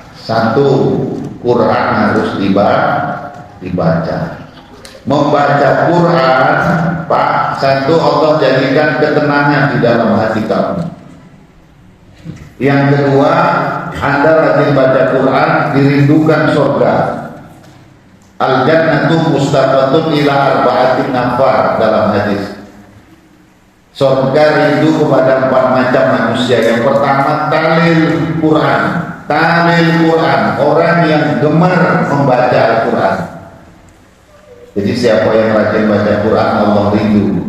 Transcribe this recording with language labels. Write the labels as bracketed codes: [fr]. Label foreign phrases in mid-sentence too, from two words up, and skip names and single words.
[id] Satu, Quran harus dibaca. Membaca Quran, Pak, satu Allah jadikan ketenangan di dalam hati kamu. Yang kedua, Anda rajin baca Quran, dirindukan surga. [ar] الجنة مشتاقة إلى أربعة نفر [id] dalam hadis. Surga rindu kepada 4 macam manusia. Yang pertama, [ar] تالي القرآن. تالي القرآن, [id] orang yang gemar membaca Al-Quran. Jadi siapa yang rajin baca Quran, Allah rindu.